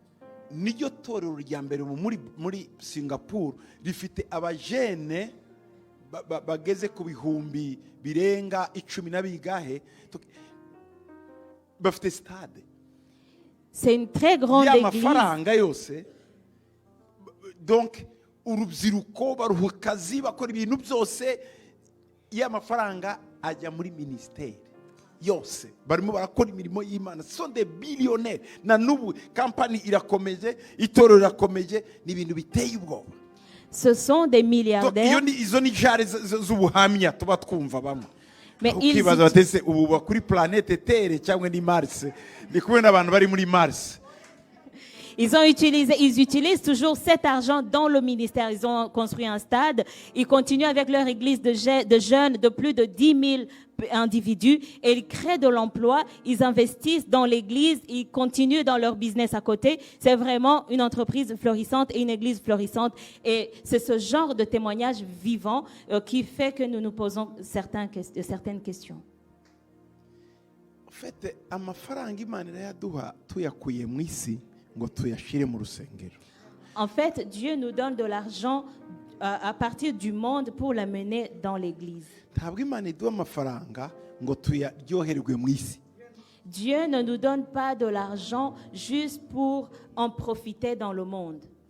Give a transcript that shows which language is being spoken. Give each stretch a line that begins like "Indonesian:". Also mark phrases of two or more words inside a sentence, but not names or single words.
French: C'est une très grande église. Donc,
Kinyarwanda: urubyiruko baruha akazi bakora ibintu byose y'amafaranga ajya muri ministeri yose barimo barakora imirimo y'Imana.
French: Ce sont des billionnaires.
Kinyarwanda: Na nubu company irakomeje, itorero irakomeje, ni ibintu biteye ubwoba.
French: Ce sont des milliardaires.
Kinyarwanda: Izo ni jare z'ubuhamya tuba twumva bamwe.
French: Mais
Kinyarwanda: ukibaza batese ubu kuri
French: planète Terre
Kinyarwanda: cyangwa ni Mars. Ndi kubona abantu bari muri Mars.
French: Ils utilisent toujours cet argent dans le ministère. Ils ont construit un stade. Ils continuent avec leur église de jeunes de plus de 10 000 individus et ils créent de l'emploi. Ils investissent dans l'église. Ils continuent dans leur business à côté. C'est vraiment une entreprise florissante et une église florissante. Et c'est ce genre de témoignage vivant qui fait que nous nous posons certaines questions. En fait,
Kinyarwanda: amafaranga Imana irayaduha tuyakuye mu isi.
French: En fait, Dieu nous donne de l'argent à partir du monde pour l'amener dans l'église. Dieu ne nous donne pas de l'argent juste pour en profiter dans le monde.